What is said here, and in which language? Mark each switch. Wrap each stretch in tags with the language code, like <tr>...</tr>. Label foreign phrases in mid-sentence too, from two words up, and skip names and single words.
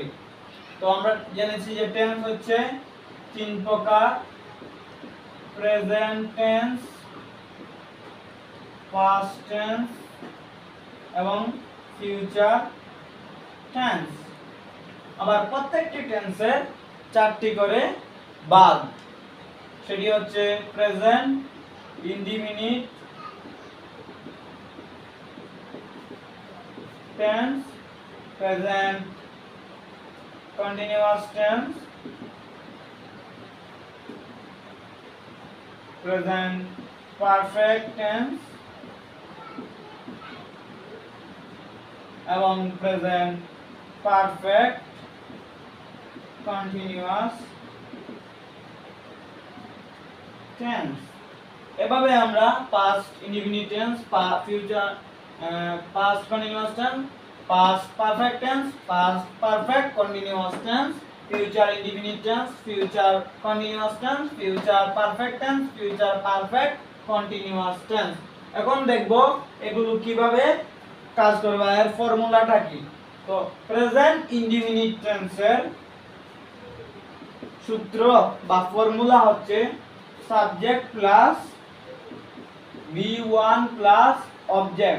<bn>তো আমরা জেনেছি যে টেন্স হচ্ছে তিন প্রকার:</bn> <en>present tense, past tense</en> <bn>এবং</bn> <en>future tense.</en> <bn>আবার প্রত্যেকটি টেন্সের চারটি করে ভাগ। সেটি হচ্ছে</bn> <en>present indefinite tense, present continuous tense, present perfect tense এবং present perfect continuous tense।</en> <bn>এভাবে আমরা</bn> <en>past indefinite tense, future past continuous tense, past perfect tense, past perfect continuous tense, future indefinite tense, future continuous tense, future perfect tense, future perfect continuous tense।</en> <bn>এখন দেখব এগুলো কিভাবে কাজ করবে, এর ফর্মুলাটা কি। তো প্রেজেন্ট ইনডিফিনিট টেন্সের সূত্র বা ফর্মুলা হচ্ছে</bn> <en>subject plus V1 plus object.</en>